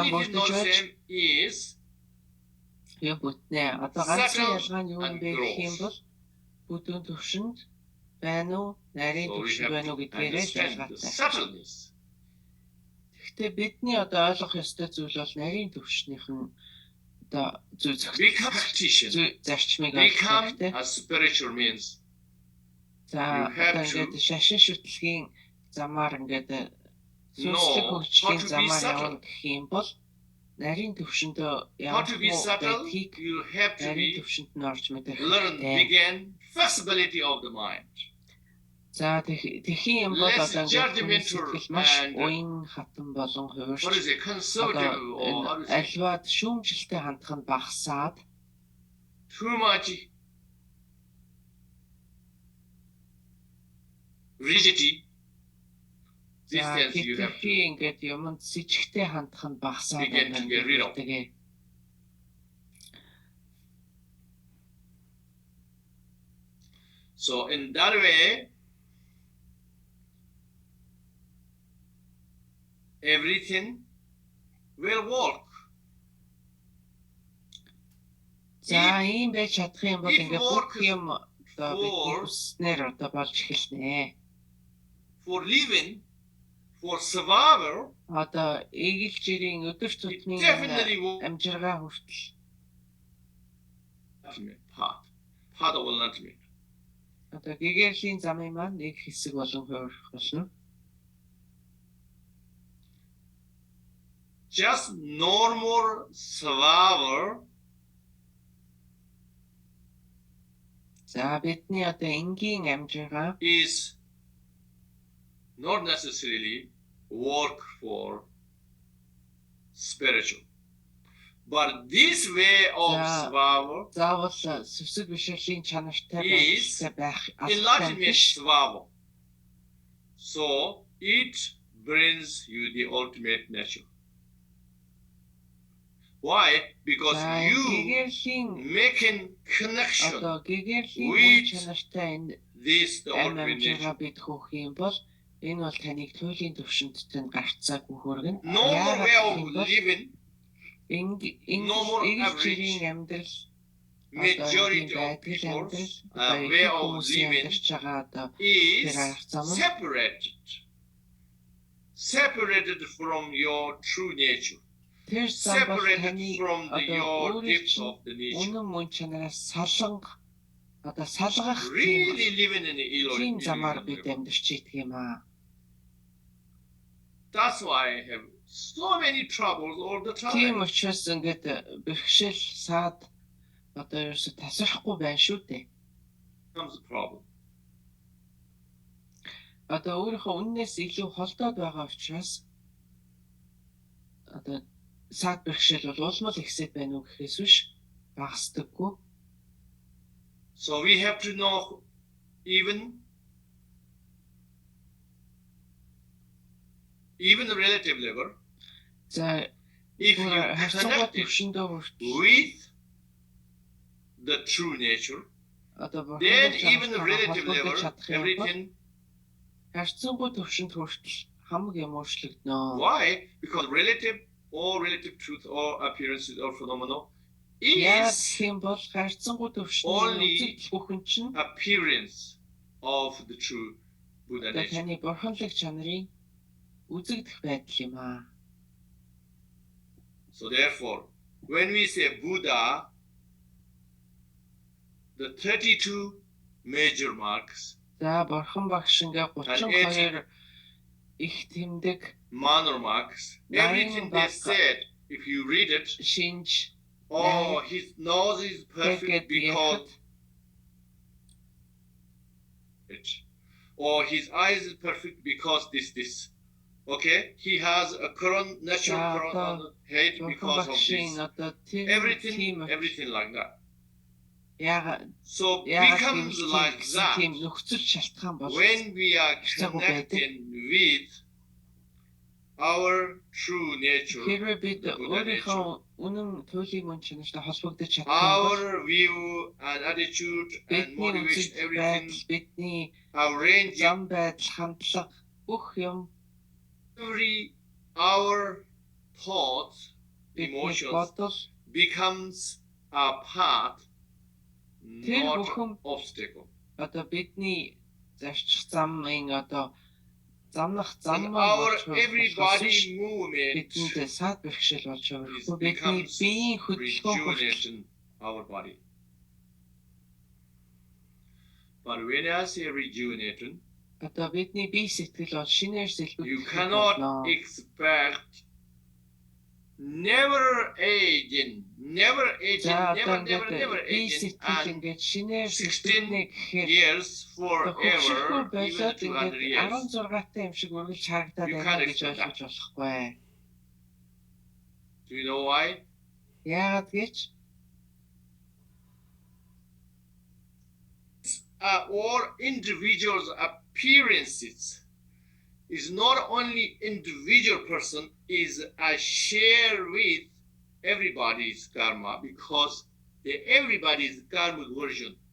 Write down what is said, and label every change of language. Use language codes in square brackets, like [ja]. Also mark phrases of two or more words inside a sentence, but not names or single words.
[en] thing [mn] бүрдэж [en] not [mn] байж [en] same is [mn] яг бүтнэ. Одоо ганцхан [en] Subtle [mn] ялгаа нь юу [en] and [mn] вэ гэх юм [en] gross. [mn] бол бүдүүн төвшөнд байна уу, нарийн [en] So we [mn] төвшөнд [en] have [mn] байна уу [en] to [mn] гэдгээрээ [en] understand the [mn] ялгаатай. [en] subtleness. [mn] Гэхдээ бидний одоо ойлгох ёстой зүйл бол нарийн төвшнийх нь одоо зүй [en] Become practitioner. [mn] зүй зарчмыг [en] Become [mn] ойлгох хэрэгтэй. [en] a spiritual means. [mn] За [en] you have [mn] одоо [en] to [mn] ингээд шашин шүтлгийн замаар ингээд сүнслэг [en] Know [mn] хөгжлийн [en] how to be [mn] замаар [en] subtle. [mn] явна гэх юм бол нарийн төвшөндөө [en] How to be [mn] явах [en] subtle, [mn] байдгийг [en] you have to [mn] нарийн [en] be [mn] төвшөнд нь орж мэдэх [en] learn, [mn] хэрэгтэй. [en] begin flexibility of the mind. [mn] За тэхийн юм бол [en] Less [mn] одоо ингээд [en] judgmental [mn] сэтгэл маш [en] and [mn] уян хатан болон [en] What [mn] хувирч [en] is it? Conservative or how to say? [mn] альваад шүүмжлэлтэй хандах нь багасаад [en] Too much rigidity. These things you have to [mn] хитрхи ингээд юмд с ิจ гтэй хандах нь багасаад [en] begin to get rid of. [mn] байдаг. [en] So in that way, everything will work. [mn] За ийм байж чадах юм бол [en] if [mn] ингээд [en] work [mn] бүх юм одоо бидний [en] for- [mn] хүснээр одоо болж эхэлнэ. [en] For living, for survival, [mn] Одоо эгэл жирийн өдөр [en] it [mn] тутмын [en] definitely will [mn] амжиргаа хүртэл [en] ultimate part of ultimate. [mn] одоо гэгэрлийн замын маань нэг хэсэг болон хувирах болно. [en] Just normal survival [mn] За бидний одоо энгийн амжиргаа [en] is not necessarily work for spiritual. But this way of Yeah. survival, [mn] заавал сүсэг бишрэлийн чанартай [en] Is [mn] байхтай байх [en] enlightenment [mn] биш. [en] survival. So it brings you the ultimate nature. Why? Because [mn] За [en] you [mn] гэгэрлийн [en] making connection [mn] одоо гэгэрлийн [en] with [mn] үн чанартай энэ [en] this the [mn] амь [en] ultimate [mn] амжиргаа [en] nature. [mn] бид хөөх юм бол энэ бол таныг туйлын төвшөндтэй нь гарцаагүй хүргэн. [en] Normal way of living, no more [mn] эгэл [en] average. [mn] жирийн амьдрал [en] Majority of [mn] байдгал [en] people's [mn] амьдрал [en] way [mn] их [en] of [mn] хүмүүсийн [en] living [mn] амьдарч байгаа одоо [en] is [mn] тэр арга зам нь [en] separated from your true nature, [mn] тэр зам бол [en] separated [mn] таны [en] from your [mn] одоо [en] depth [mn] өөрийн [en] of the nature. [mn] үнэн мөн чанараас саланг одоо салгах [en] Really living in the [mn] тийм замаар [en] illusion. [mn] бид амьдарч идэх юм аа. [en] That's why I have so many troubles all the [mn] Тийм [en] time. [mn] учраас ингээд бэрхшээл саад одоо ерөөсө тасрахгүй байна шүү дээ. [en] Comes the problem. [mn] Одоо өөрийнхөө үннээс илүү холдоод байгаа учраас одоо саад бэрхшээл бол улмал ихсэд байна уу гэхээс биш багасдаггүй. [en] So we have to know even the relative level. [mn] За [en] If you [mn] харьцангуй [en] connect it [mn] төвшөндөө хүртэл [en] with the true nature, [mn] одоо [en] then [mn] бурханы [en] even the relative [mn] холбогдож [en] level, [mn] чадах юм бол [en] everything. [mn] харьцангуй төвшөнд хүртэл хамаг юм өөрчлөгдөнө. [en] Why? Because relative truth or appearances or phenomenon [mn] Яа [en] is [mn] гэх юм бол харьцангуй төвшний [en] Only [mn] үзэгдэл бүхэн чинь [en] appearance of the true Buddha [mn] одоо [en] nature. [mn] таны бурханлаг чанарын үзэгдэх байдал юм аа. [en] So therefore, when we say Buddha, the 32 major marks, [mn] За бурхан багш ингээ 32 их тэмдэг [en] minor marks, everything they said, if you read it, [mn] шинж [en] oh, his nose is perfect because or his eyes is perfect because this. Okay, he has a natural crown on the head [mn] бурхан [en] because of [mn] багшийн [en] this. [mn] одоо тийм [en] Everything like that. [mn] Яагаад [en] So [mn] яагаад [en] becomes like that [mn] тийм нөхцөл шалтгаан болж [en] when we are [mn] Цаг уу байдаг. [en] connected with our true nature, [mn] хэрвээ бид [en] the Buddha [mn] өөрийнхөө [en] nature, [mn] үнэн туйлын мөн чанартай холбогдож чадах юм бол [en] our view and attitude and [mn] бидний [en] motivation, [mn] үзэл [en] everything, [mn] байдал, бидний [en] our range, [mn] зам байдал, хандлага бүх юм [en] our thoughts, [mn] бидний [en] emotions [mn] бодол [en] becomes a path, [mn] Тэр [en] not [mn] бүхэн [en] obstacle. [mn] одоо бидний зарчих замын одоо замнах [en] And [mn] зам [en] our [mn] болж [en] everybody movement [mn] бидэнд саад бэрхшээл болж [en] is [mn] байгаа. Бидний [en] becomes [mn] биеийн хөдөлгөөн хүртэл [en] rejuvenation our body. But when I say rejuvenation, [mn] одоо бидний бие сэтгэл бол шинээр [en] you [mn] сэлбэгдэх [en] cannot [mn] болно. [en] expect never aging, never aging, [mn] За [en] never, [mn] одоо [en] never, never [mn] ингээд бие [en] aging, [mn] сэтгэл [en] and [mn] ингээд шинээр [en] 16 [mn] сэлбэгдэнэ гэхээр [en] years [mn] хөвшөрхөө [en] forever, even [mn] болоод [en] 200 [mn] ингээд [en] years. [mn] 16-тай юм шиг үргэлж харагдаад [en] You [mn] байна [en] can't [mn] гэж [en] expect [mn] ойлгож болохгүй. [en] Do you know why? [mn] Яагаад гэж [en] All individuals' appearances is not only individual person, is a share with everybody's karma, because everybody's karmic version.